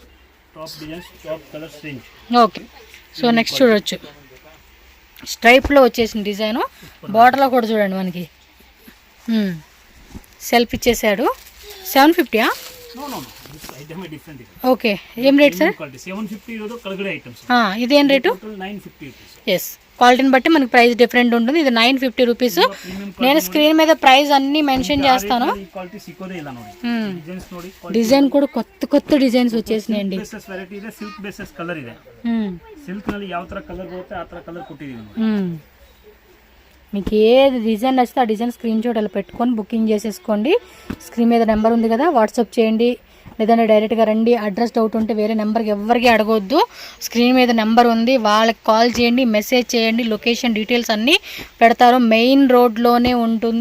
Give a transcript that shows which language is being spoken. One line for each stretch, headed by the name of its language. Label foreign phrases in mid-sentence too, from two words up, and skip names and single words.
English: OK, so next
Telugu: చూడొచ్చు. స్ట్రైప్లో వచ్చేసిన డిజైను, బార్డర్లో కూడా చూడండి మనకి సెల్ఫ్ ఇచ్చేసాడు. 750. ఓకే, ఏం
English: rate sir?
Kannada: 750 ఇರೋದು ಕೆಳಗಡೆ ಐಟಮ್ಸ್.
Telugu: ఇదేం రేటు? 950 రూపీస్. ఎస్, క్వాలిటీని బట్టి మనకి
English: price different
Telugu: ఉంటుంది. ఇది 950 రూపీస్. నేను స్క్రీన్ మీద ప్రైస్ అన్ని మెన్షన్ చేస్తాను. డిజైన్ కూడా కొత్త డిజైన్స్ వచ్చేసినాయండి.
Kannada: ವೆರೈಟಿ ಇದೆ,
English: silk bases colour
Kannada: ಇದೆ. ಸಿಲ್ಕ್ ನಲ್ಲಿ ಯಾವ ತರ ಕಲರ್ ಬರುತ್ತೆ ಆ ತರ ಕಲರ್ ಕೊಟ್ಟಿದ್ದೀವಿ.
Telugu: మీకు ఏ డిజైన్ నచ్చితే ఆ
English: design screen shot
Telugu: అలా పెట్టుకొని బుకింగ్ చేసేసుకోండి. స్క్రీన్ మీద నెంబర్ ఉంది కదా, వాట్సాప్ చేయండి. లేదంటే డైరెక్ట్గా రండి.
English: address doubt
Telugu: ఉంటే వేరే నెంబర్కి ఎవరికి అడగొద్దు. స్క్రీన్ మీద నెంబర్ ఉంది, వాళ్ళకి కాల్ చేయండి, మెసేజ్ చేయండి.
English: location details
Telugu: అన్నీ పెడతారు. మెయిన్ రోడ్లోనే ఉంటుంది.